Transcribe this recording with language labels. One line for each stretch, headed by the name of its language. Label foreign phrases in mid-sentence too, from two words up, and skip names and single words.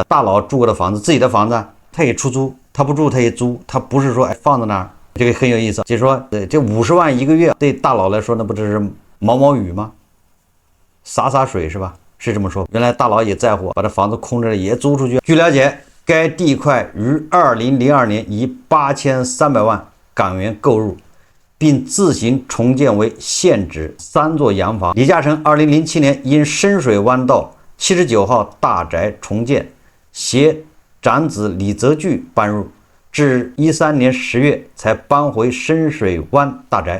Chinese: 大佬住過的房子，自己的房子他也出租，他不住他也租，他不是說放在那兒，這個很有意思。就是說，這50萬一個月對大佬來說，那不只是毛毛雨嗎？灑水是吧？是這麼說。原來大佬也在乎，把這房子空着也租出去。據了解，該地塊於2002年以8300萬港元購入，並自行重建為現址3座洋房。李嘉誠2007年因深水灣道79號大宅重建，攜長子李澤鉅搬入，至13年10月才搬回深水灣大宅。